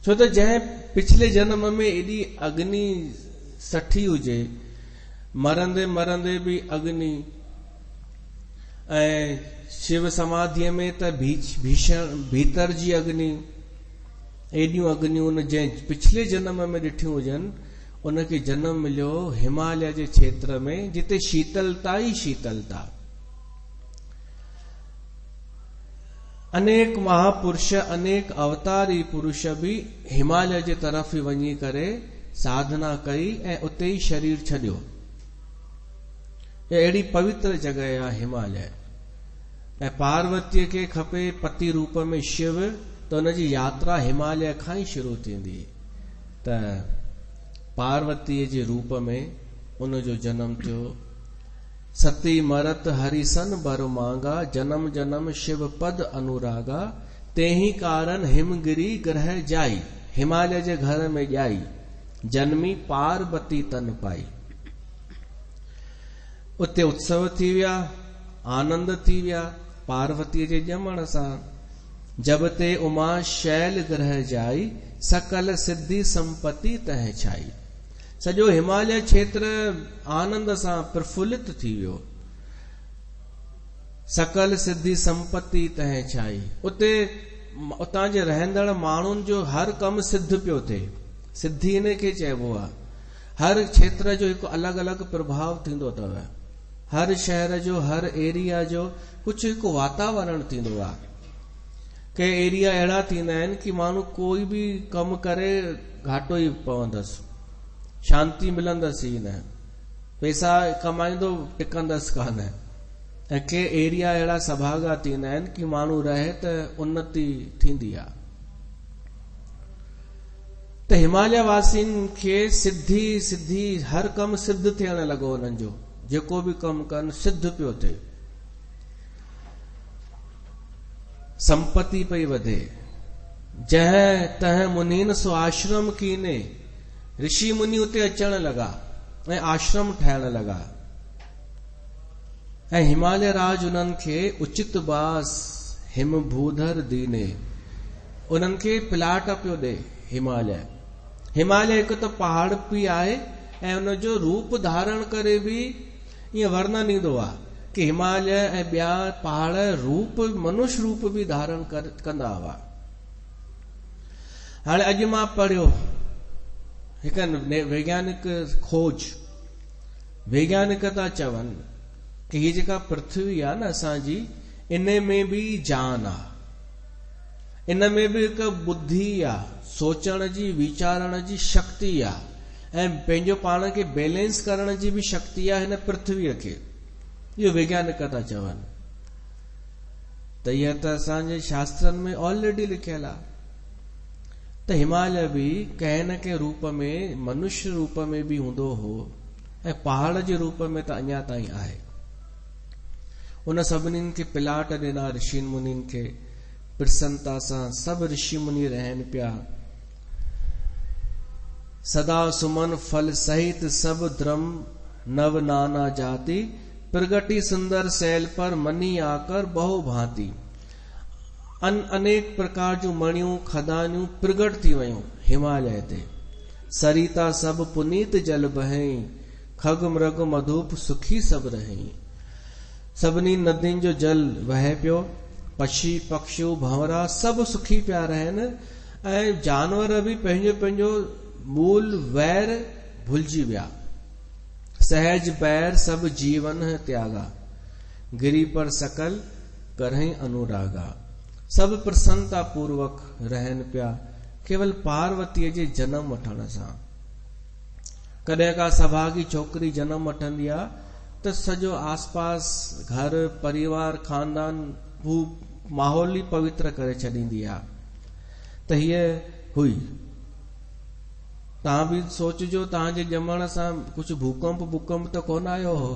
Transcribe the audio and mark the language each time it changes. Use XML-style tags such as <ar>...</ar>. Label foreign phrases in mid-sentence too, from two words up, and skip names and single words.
<sd>छो त जंहिं पिछले जन्म में एॾी अग्नि सठी हुजे, मरंदे मरंदे भी अग्नि, ऐं शिव समाधीअ में त भीषण भीतर जी अग्नि, एॾियूं अग्नियूं उन जंहिं पिछले जन्म में ॾिठियूं हुजनि, उनखे जन्म मिलियो हिमालय जे क्षेत्र में, जिते शीतलता ई शीतलता। अनेक महापुरुष, अनेक अवतारी पुरुष भी हिमालय जे तरफ ई वञी करे साधना कई ऐं उते ई शरीर छॾियो। अहिड़ी पवित्र जगह आहे हिमालय। ऐं पार्वतीअ खे खपे पति रूप में शिव, त उनजी यात्रा हिमालय खां ई शुरू थींदी। त पार्वतीअ जे रूप में उनजो जन्म थियो।</sd> <awa>सती मरत हरिसन बर मांगा, जन्म जन्म शिव पद अनुरागा, तेही कारण हिमगिरी ग्रह जाई,</awa> <sd>हिमालय जे घर में ॼाई,</sd> <awa>जन्मी पार्वती तन पाई।</awa> <sd>उते उत्सव थी विया, आनंद थी विया पार्वतीअ जे ॼमण सां।</sd> <awa>जब ते उमा शैल ग्रह जाई, सकल सिद्धि संपत्ति तह छाई।</awa> <sd>सॼो हिमालय क्षेत्र आनंद सां प्रफुल्लित थी वियो।</sd> <awa>सकल सिद्धि संपत्ति तह छाई।</awa> <sd>उते उतां जे रहंदड़ माण्हुनि जो हर कम सिद्ध पियो थिए। सिद्धि इन खे चइबो आहे। हर क्षेत्र जो हिकु अलॻि अलॻि प्रभाव थींदो अथव। हर शहर जो, हर एरिया जो कुझु हिकु वातावरण थींदो आहे। के एरिया अहिड़ा थींदा आहिनि कि माण्हू कोई भी कमु करे घाटो ई पवंदसि, शांति मिलंदसि ई न, पैसा कमाईंदो टिकंदसि कान। ऐं के एरिया अहिड़ा सभागा थींदा आहिनि कि माण्हू रहे त उन्नति थींदी आहे। त हिमालय वासियुनि खे सिद्धि सिद्धि हर कम सिद्ध थियण लॻो। उन्हनि जो जेको भी कमु कनि सिद्ध पियो थिए, संपत्ति पई वधे।</sd> <awa>जह तह मुनीन सो आश्रम कीने,</awa> <sd>ऋषि मुनि उते अचण लॻा ऐं आश्रम ठाहिण लॻा। ऐं हिमालय राज उन्हनि खे</sd> <awa>उचित बास हिम भूधर दीने,</awa> <sd>उन्हनि खे प्लाट पियो ॾे। हिमालय हिमालय हिकु त पहाड़ बि आहे ऐं उनजो रूप धारण करे भी ईअं वर्णन ईंदो आहे कि हिमालय ऐं ॿिया पहाड़ रूप मनुष्य रूप भी धारण कंदा हुआ। हाणे अॼु मां पढ़ियो हिकु वैज्ञानिक खोज, वैज्ञानिक था चवनि कि हीअ जेका पृथ्वी आहे न असांजी, इन में भी जान आहे, इन में भी हिकु बुद्धि आहे, सोचण जी, वीचारण जी शक्ति आहे, ऐं पंहिंजो पाण खे बैलेंस करण जी भी शक्ति आहे हिन पृथ्वीअ खे। इहो वैज्ञानिक था चवनि। त इहा त असांजे शास्त्रनि में ऑलरेडी लिखियल आहे त हिमालय भी कंहिं न कंहिं रूप में, मनुष्य रूप में भी हूंदो हो ऐं पहाड़ जे रूप में त अञा ताईं आहे। उन सभिनीनि खे प्लाट ॾिना ऋषि मुनिनि खे, प्रसन्नता सां सभु ऋषि मुनि रहनि पिया।</sd> <awa>सदा सुमन फल सहित सब द्रम नव नाना जाति, प्रगति सुंदर सैल पर मनी आकर बहु भांति।</awa> <sd>अनेक प्रकार जूं मणियूं खदानियूं प्रगट थी वयूं हिमालय ते।</sd> <awa>सरिता सब पुनीत जल बहई, खग मृग मधुप सुखी सब रही।</awa> <sd>सभिनी नदियुनि जो जल वहे पियो, पक्षी पक्षियूं भंवरा सभु सुखी पिया रहनि, ऐं जानवर भी पंहिंजो पंहिंजो मूल वैर भुलिजी विया।</sd> <awa>सहज बैर सब जीवन त्यागा, गिरी पर सकल करहि अनुरागा।</awa> <sd>सब प्रसन्नता पूर्वक रहनि पिया केवल पार्वतीअ जे जनम वठण सां। कॾहिं का सभागी छोकिरी जनम वठंदी आहे त सॼो आसपास घर परिवार खानदान हू माहौल ई पवित्र करे छॾींदी आहे। त हीअ हुई। तव्हां बि सोचिजो, तव्हांजे ॼमण सां कुझु भूकंप त कोन आयो हो।</sd>